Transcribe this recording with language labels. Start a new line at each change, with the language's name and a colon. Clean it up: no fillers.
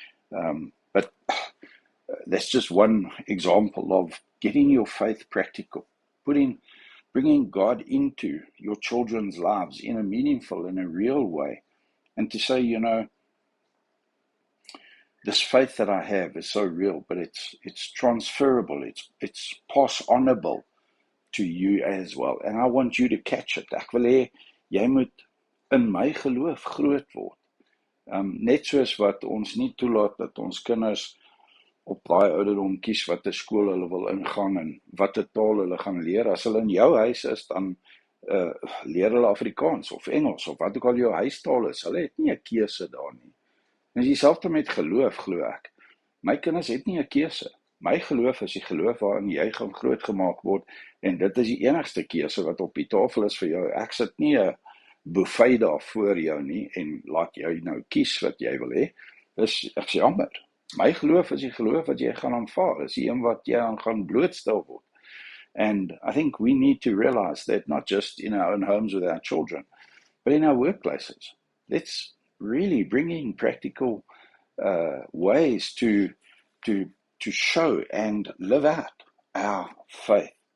English: But that's just one example of getting your faith practical, bringing God into your children's lives in a meaningful, in a real way, and to say, this faith that I have is so real, but it's transferable, it's pass-onable to you as well. And I want you to catch it.
Afrikaans: Ek wil hê jy moet in my geloof groot word. Net soos wat ons nie toelaat dat ons kinders op daai ouderdom kies watter skool hulle wil ingaan en watter taal hulle gaan leer. As hulle in jou huis is, dan leer hulle Afrikaans of Engels of wat ook al jou huistaal is. Hulle het nie 'n keuse daar nie. En dis dieselfde met geloof, glo ek. My kinders het nie 'n keuse. My geloof is die geloof waarin jy gaan grootgemaak word, en dit is die enigste keuse wat op die tafel is vir jou. Ek sit nie 'n buffet daar voor jou nie en laat jou nou kies wat jy wil hê. Ek sê jammer. My geloof is die geloof wat jy gaan aanvaar. Is die een wat jy aan gaan blootstel word.
English: And I think we need to realize that not just in our own homes with our children, but in our workplaces. Let's really bring in practical ways to show and live out our faith.